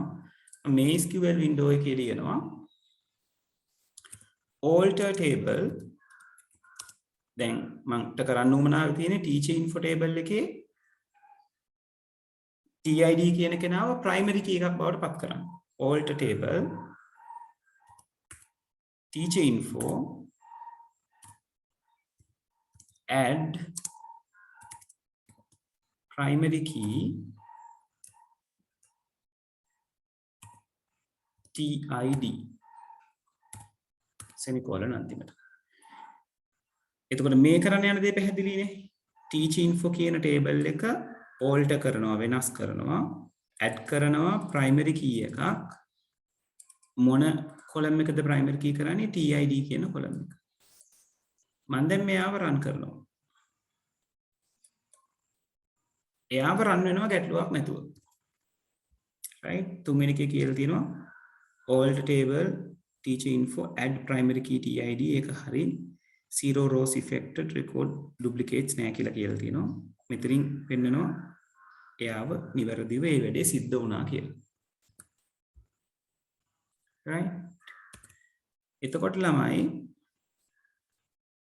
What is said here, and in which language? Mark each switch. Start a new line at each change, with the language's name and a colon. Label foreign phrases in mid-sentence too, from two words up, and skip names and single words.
Sinhala: මේ
English: SQL window
Sinhala: එකේ ලියනවා
English: alter table.
Sinhala: දැන් මන්ට කරන්න උවමනාව තියෙන්නේ
English: teacher info table
Sinhala: එකේ TID කියන කෙනාව
English: primary key
Sinhala: එකක් බවට පත් කරන්න.
English: alter table teacher info add primary key TID semicolon අන්තිමට.
Sinhala: එතකොට මේ කරන්න යන දේ පැහැදිලිනේ.
English: teacher info
Sinhala: කියන table එක alter කරනවා වෙනස් කරනවා add කරනවා
English: primary key
Sinhala: එකක් මොන column එකද
English: primary key
Sinhala: කරන්නේ TID කියන column එක. මම දැන් මෙයාව run කරනවා. එයාව run වෙනවා ගැටලුවක් නැතුව. right තුන්වෙනි එකේ කියලා තියෙනවා
English: alter table teacher info add primary key TID
Sinhala: ඒක හරි.
English: zero rows affected record duplicates
Sinhala: නෑ කියලා කියලා තියෙනවා. මෙතනින් පෙන්නනවා එයාව නිවැරදිව ඒ වැඩේ සිද්ධ වුණා කියලා. right එතකොට ළමයි